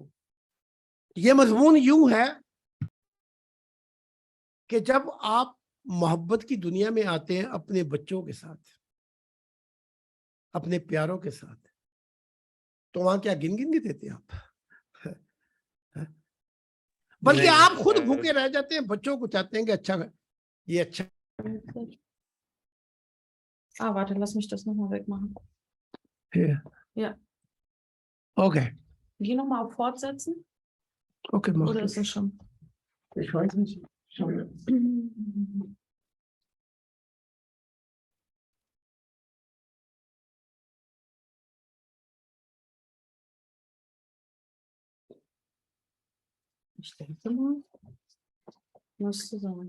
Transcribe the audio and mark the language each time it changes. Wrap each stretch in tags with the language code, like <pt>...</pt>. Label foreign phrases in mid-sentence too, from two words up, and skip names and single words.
<hi>ये मजमून यूं है कि जब आप मोहब्बत की दुनिया में आते हैं अपने बच्चों के साथ, अपने प्यारों के साथ, तो वहां क्या गिन गिन के देते हैं आप? बल्कि नहीं, आप खुद नहीं, भूखे रह जाते हैं, बच्चों को चाहते हैं कि अच्छा ये अच्छा।</hi> <de>Ah, warte, lass mich das nochmal wegmachen. Ja. ओके। Geh nochmal auf Fortsetzen. Okay, mach Oder das. ist es schon? Ich weiß nicht. Schau mal. Ich denke mal, müsste sein.</de>